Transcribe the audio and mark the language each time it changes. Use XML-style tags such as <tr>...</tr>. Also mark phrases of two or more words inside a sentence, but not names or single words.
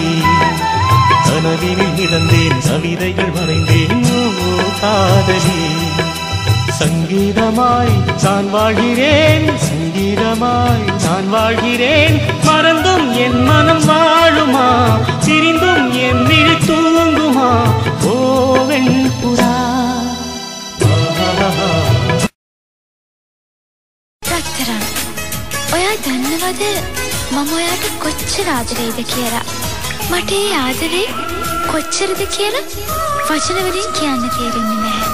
<ta>கனவினில் மிதந்தேன், கவிதைகள் வரைந்தேன் ஓ காதலி. சங்கீதமாய் நான் வாழ்கிறேன், சங்கீதமாய் நான் வாழ்கிறேன். மறந்தும் என் மனம் வாழுமா, பிரிந்தும் என் விழி தூங்குமா ஓவென் புறா.</ta> <si>රත්තරන්, ඔයා දන්නවද මම ඔයාට කොච්චර ආදරේද කියලා? මට ඒ ආදරේ කොච්චරද කියලා වචන වලින් කියන්න තේරෙන්නේ නැහැ.</si>